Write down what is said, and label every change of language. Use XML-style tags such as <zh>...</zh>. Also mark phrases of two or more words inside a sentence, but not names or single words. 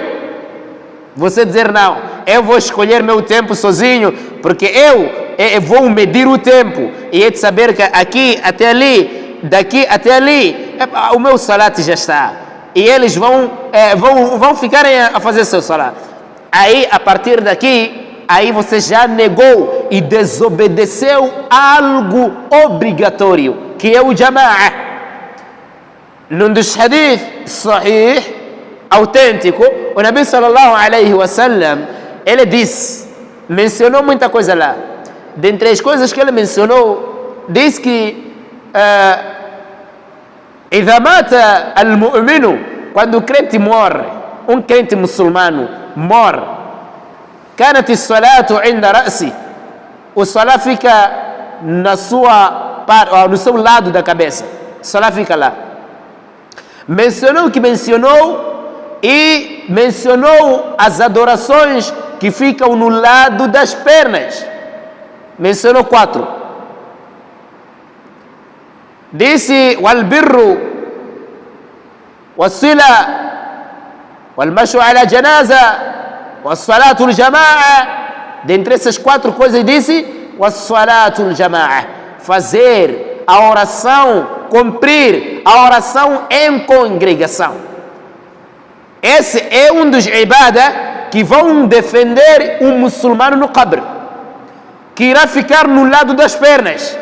<pt>Você dizer não, eu vou escolher meu tempo sozinho, porque eu vou medir o tempo e é de saber que aqui até ali, daqui até ali, o meu salat já está. E eles vão ficar a fazer seu salat. Aí, a partir daqui, aí você já negou e desobedeceu algo obrigatório, que é o jama'a. Num dos</pt> <ar>حديث صحيح,</ar> <pt>autêntico, o</pt> <ar>النبي صلى الله عليه وسلم,</ar> <pt>ele mencionou muita coisa lá. Dentre as coisas que ele mencionou, diz que</pt> <ar>إذا مات المؤمن,</ar> <pt>quando o crente morre, um crente muçulmano morre,</pt> <ar>كانت الصلاة عند رأسه,</ar> <pt>o salat fica no seu lado da cabeça, o salat fica lá. Mencionou o que mencionou e mencionou as adorações que ficam no lado das pernas. Mencionou 4. Disse</pt> <ar>والبر والصلة والمشي على جنازة والصلاة الجماعة.</ar> <pt>Dentre essas 4 coisas disse</pt> <ar>والصلاة الجماعة,</ar> <pt>fazer a oração, cumprir a oração em congregação. Esse é um dos ibadah que vão defender um muçulmano no qabr, que irá ficar no lado das pernas.</pt>